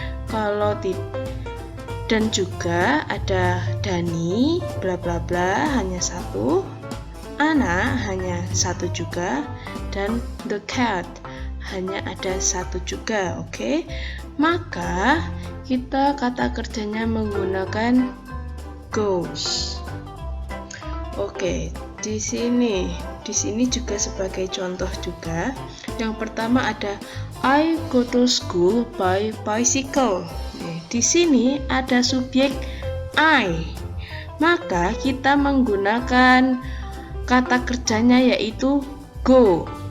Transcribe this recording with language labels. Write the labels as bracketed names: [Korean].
[Indonesian] Kalau dan juga ada Dani bla bla bla hanya satu, Ana hanya satu juga, dan [English] the cat [Indonesian] hanya ada satu juga. Oke. Maka kita kata kerjanya menggunakan goes. Oke, di sini juga sebagai contoh juga. Yang pertama ada [English] I go to school by bicycle. [Indonesian] Di sini ada subjek I. Maka kita menggunakan kata kerjanya yaitu go.